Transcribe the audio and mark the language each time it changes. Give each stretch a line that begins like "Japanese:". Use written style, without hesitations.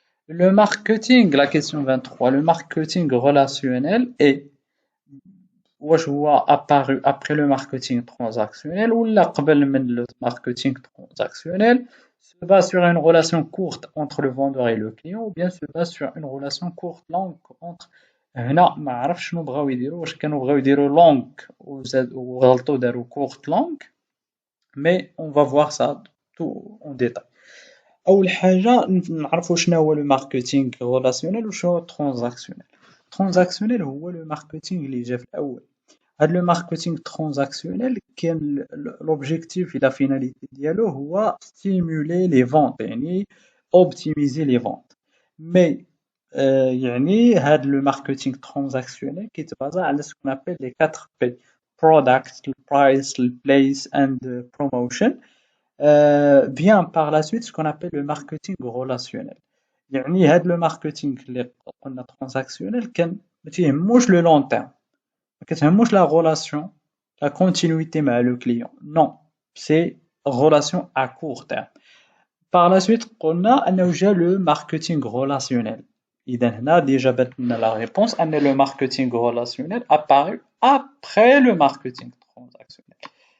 French: Le marketing, la question 23, le marketing relationnel est واش هو apparu après le marketing transactionnel ou là قبل من le marketing transactionnel se base sur une relation courte entre le vendeur et le client ou bien se base sur une relation courte longue entre
Arabic: هنا ما عرفش شنو بغاو يديروا
French: واش كانوا بغاو يديروا longue وغلطوا داروا courte longue mais on va voir ça tout en détail.
Arabic: اول حاجه نعرفوا شنو هو le marketing relationnel وشنو هو transactionnel. transactionnel هو
French: le marketing
Arabic: اللي جا في الاول.
French: Le marketing transactionnel, l'objectif et la finalité ديالو هو stimuler les ventes يعني optimiser les ventes. Mais
Arabic: يعني هاد
French: le marketing transactionnel كيتبازا على ce qu'on appelle les 4 P: product, price, place and promotion. Vient par la suite ce qu'on appelle le marketing relationnel.
Arabic: يعني هاد le marketing اللي قلنا transactionnel كان ما تيهموش
French: le long terme. كتهموش la relation, la continuité مع le client. Non, c'est relation à court terme. Par la suite,
Arabic: قلنا أنه جا
French: le marketing relationnel.
Arabic: إذا هنا
French: déjà بانت لنا la réponse أن le marketing relationnel apparu après le marketing transactionnel.